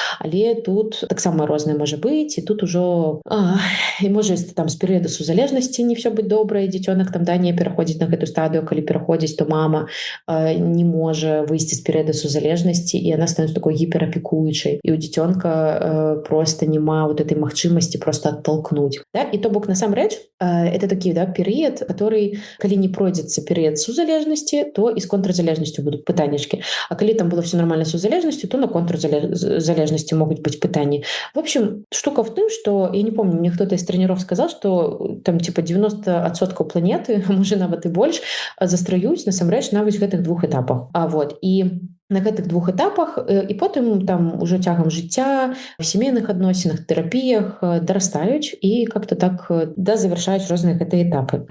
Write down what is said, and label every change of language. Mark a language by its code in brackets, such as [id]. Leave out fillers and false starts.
[be] Але тут таксама рознае можа быць, і тут ужо і можа там з перыяду сузалежнасці не все быць добрае, дзіцёнак там, да, не пераходзіць на гэту стадыю, калі пераходзіць, то мама не можа выйсці з перыяду сузалежнасці, і яна становіцца такой гіперапекуючай, і у дзіцёнка просто няма [ru] вот этой [be] магчымасці просто [ru] оттолкнуть. [be] Да? І то бок насамрэч это такі, да, перыяд, [ru] который, [be] калі не пройдзецца перыяд сузалежнасці, то і з контрзалежнасцю будуць пытаннячкі. А калі там было все нормально с сузалежнасцю, то на контрзалежнасці могуць быць пытанні. [ru] В общем, штука в тым, что, я не помню, мне кто-то из тренеров сказал, что там типа 90% планеты, [be] а можа нават і больш, застраюць насамрэч на вось гэтых 2 этапах. Вот. І на гэтых 2 этапах, і потым там уже цягам жыцця, в сямейных адносінах, тэрапіях дарастаюць і [ru] как-то так [be] завяршаюць розныя гэтыя этапы.